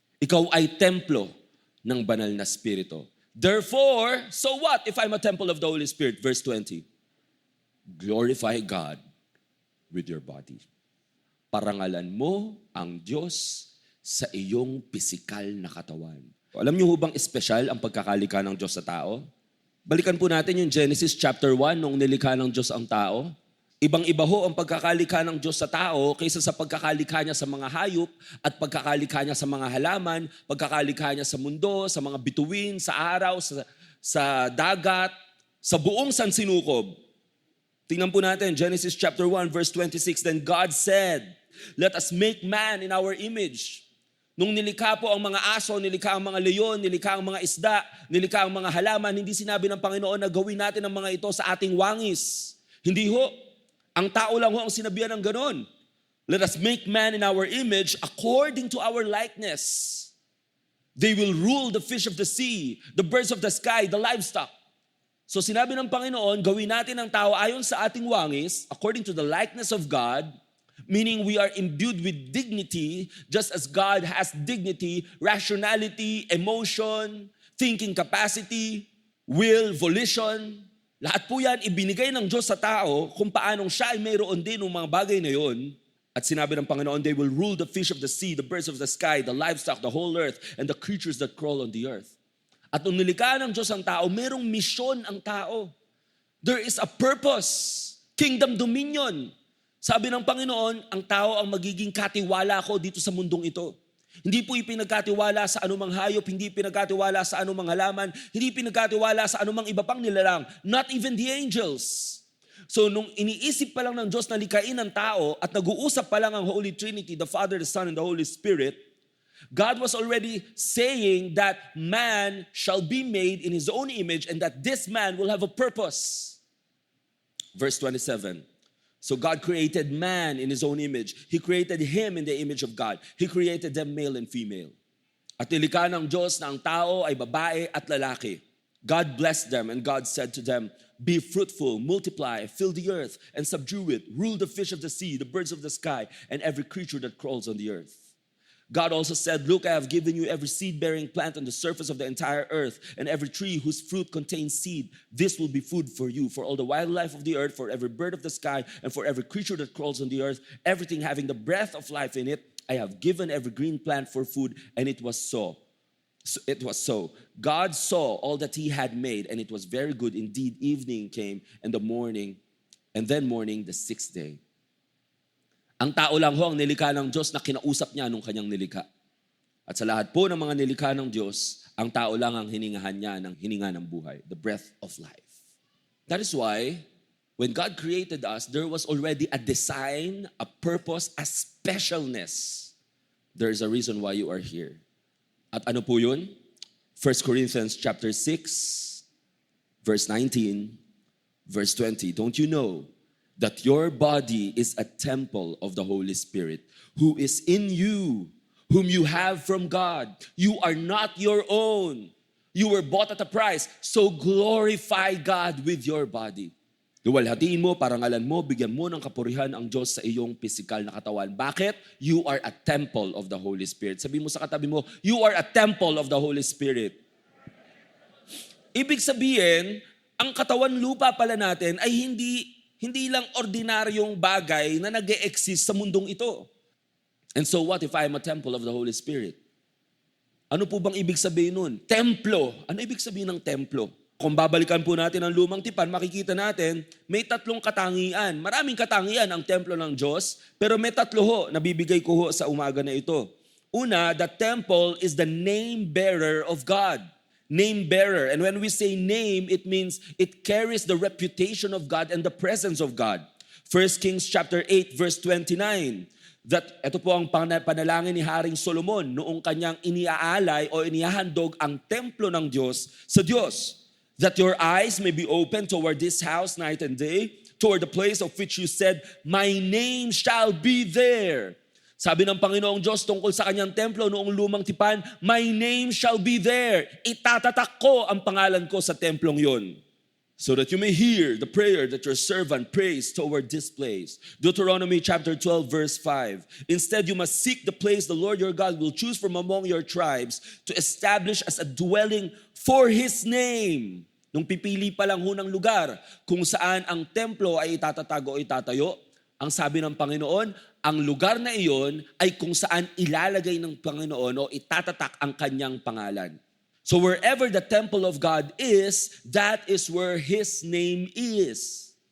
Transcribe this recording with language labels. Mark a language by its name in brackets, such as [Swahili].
[Filipino] Ikaw ay templo ng banal na Espiritu. [English] Therefore, so what if I'm a temple of the Holy Spirit? Verse 20, glorify God with your body. [Filipino] Parangalan mo ang Diyos sa iyong pisikal na katawan. Alam niyo ho bang espesyal ang pagkakalika ng Diyos sa tao? Balikan po natin yung Genesis chapter 1 nung nilikha ng Diyos ang tao. Ibang-iba ho ang pagkakalika ng Diyos sa tao kaysa sa pagkakalika niya sa mga hayop at pagkakalika niya sa mga halaman, pagkakalika niya sa mundo, sa mga bituin, sa araw, sa dagat, sa buong sansinukob. Tingnan po natin, [English] Genesis chapter 1, verse 26, then God said, let us make man in our image. [Filipino] Nung nilikha po ang mga aso, nilikha ang mga leon, nilikha ang mga isda, nilikha ang mga halaman, hindi sinabi ng Panginoon na gawin natin ang mga ito sa ating wangis. Hindi ho. Ang tao lang ho ang sinabihan ng ganon. [English] Let us make man in our image according to our likeness. They will rule the fish of the sea, the birds of the sky, the livestock. [Filipino] So sinabi ng Panginoon, gawin natin ang tao ayon sa ating wangis, [English] according to the likeness of God, meaning we are imbued with dignity, just as God has dignity, rationality, emotion, thinking capacity, will, volition. [Filipino] Lahat po yan ibinigay ng Diyos sa tao kung paanong siya ay mayroon din ng mga bagay na yon. At sinabi ng Panginoon, [English] they will rule the fish of the sea, the birds of the sky, the livestock, the whole earth, and the creatures that crawl on the earth. [Filipino] At nung nilikha ng Diyos ang tao, mayroong misyon ang tao. [English] There is a purpose, kingdom dominion. [Filipino] Sabi ng Panginoon, ang tao ang magiging katiwala ko dito sa mundong ito. Hindi po ipinagkatiwala sa anumang hayop, hindi pinagkatiwala sa anumang halaman, hindi pinagkatiwala sa anumang iba pang nilalang, [English] not even the angels. [Filipino] So nung iniisip pa lang ng Diyos na likain ang tao at nag-uusap pa lang ang [English] Holy Trinity, the Father, the Son, and the Holy Spirit, God was already saying that man shall be made in His own image and that this man will have a purpose. Verse 27. So God created man in His own image. He created him in the image of God. He created them male and female. [Filipino] At nilikha ng Diyos na ang tao ay babae at lalaki. [English] God blessed them and God said to them, be fruitful, multiply, fill the earth and subdue it. Rule the fish of the sea, the birds of the sky, and every creature that crawls on the earth. God also said, look, I have given you every seed-bearing plant on the surface of the entire earth, and every tree whose fruit contains seed. This will be food for you, for all the wildlife of the earth, for every bird of the sky, and for every creature that crawls on the earth, everything having the breath of life in it. I have given every green plant for food, and it was so. It was so. God saw all that He had made, and it was very good. Indeed, evening came, and then morning, the sixth day. [Filipino] Ang tao lang ho ang nilikha ng Diyos na kinausap niya nung kanyang nilikha. At sa lahat po ng mga nilikha ng Diyos, ang tao lang ang hiningahan niya ng hininga ng buhay, [English] the breath of life. That is why, when God created us, there was already a design, a purpose, a specialness. There is a reason why you are here. [Filipino] At ano po yun? [English] 1 Corinthians chapter 6, verse 19, verse 20. Don't you know that your body is a temple of the Holy Spirit, who is in you, whom you have from God? You are not your own. You were bought at a price, so glorify God with your body. [Filipino] Luwalhatiin mo, parangalan mo, bigyan mo ng kapurihan ang Diyos sa iyong pisikal na katawan. Bakit? [English] You are a temple of the Holy Spirit. [Filipino] Sabi mo sa katabi mo, [English] you are a temple of the Holy Spirit. [Filipino] Ibig sabihin, ang katawan lupa pala natin ay hindi lang ordinaryong bagay na nag-e-exist sa mundong ito. [English] And so what if I am a temple of the Holy Spirit? [Filipino] Ano po bang ibig sabihin nun? Templo. Ano ibig sabihin ng templo? Kung babalikan po natin ang lumang tipan, makikita natin may 3 katangian. Maraming katangian ang templo ng Diyos, pero may 3 na bibigay ko ho sa umaga na ito. [English] Una, the temple is the name bearer of God. Name bearer. And when we say name, it means it carries the reputation of God and the presence of God. 1 Kings chapter 8 verse 29. [Filipino] Ito po ang panalangin ni Haring Solomon noong kanyang iniaalay o inihahandog ang templo ng Diyos sa Diyos. [English] That your eyes may be open toward this house night and day, toward the place of which you said, my name shall be there. [Filipino] Sabi ng Panginoong Diyos tungkol sa kanyang templo noong lumang tipan, [English] my name shall be there. [Filipino] Itatatak ko ang pangalan ko sa templong yon. [English] So that you may hear the prayer that your servant prays toward this place. Deuteronomy chapter 12 verse 5. Instead, you must seek the place the Lord your God will choose from among your tribes to establish as a dwelling for His name. [Filipino] Nung pipili pa lang ho ng lugar kung saan ang templo ay itatatago o itatayo, ang sabi ng Panginoon, ang lugar na iyon ay kung saan ilalagay ng Panginoon o itatatak ang kanyang pangalan. [English] So wherever the temple of God is, that is where His name is.